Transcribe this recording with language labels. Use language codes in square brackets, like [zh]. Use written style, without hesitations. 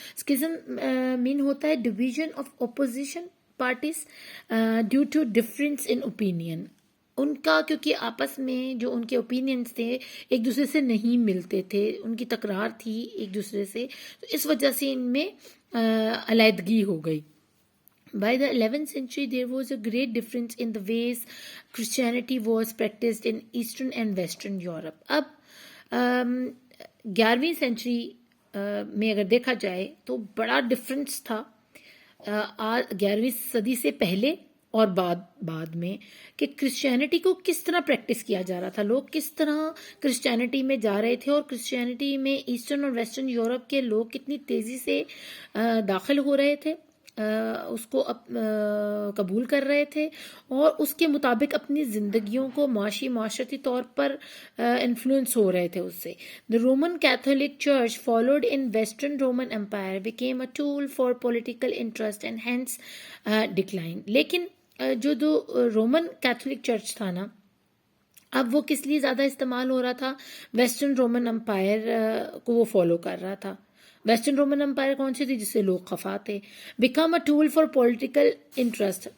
[en] schism مین [ur] ہوتا ہے [en] Division of opposition parties due to difference in opinion. [ur] ان کا کیونکہ آپس میں جو ان کے اوپینینس تھے ایک دوسرے سے نہیں ملتے تھے، ان کی تکرار تھی ایک دوسرے سے، تو اس وجہ سے ان میں علیحدگی ہو گئی. [en] By the 11th century, there was a great difference in the ways Christianity was practiced in Eastern and Western Europe. [ur] اب 11ویں سینچری میں اگر دیکھا جائے تو بڑا ڈفرینس تھا 11ویں صدی سے پہلے اور بعد میں کہ کرسچینٹی کو کس طرح پریکٹس کیا جا رہا تھا، لوگ کس طرح کرسچینٹی میں جا رہے تھے اور کرسچینٹی میں ایسٹرن اور ویسٹرن یورپ کے لوگ کتنی تیزی سے داخل ہو رہے تھے، اس کو قبول کر رہے تھے اور اس کے مطابق اپنی زندگیوں کو معاشرتی طور پر انفلوئنس ہو رہے تھے اس سے. [en] The Roman Catholic Church followed in Western Roman Empire became a tool for political interest and hence declined. [ur] لیکن جو رومن کیتھولک چرچ تھا نا اب وہ کس لیے زیادہ استعمال ہو رہا تھا؟ ویسٹرن رومن امپائر کو وہ فالو کر رہا تھا. ویسٹرن رومن امپائر کون سی تھی؟ جس سے لوگ خفا تھے. [en] Become a tool for political interest.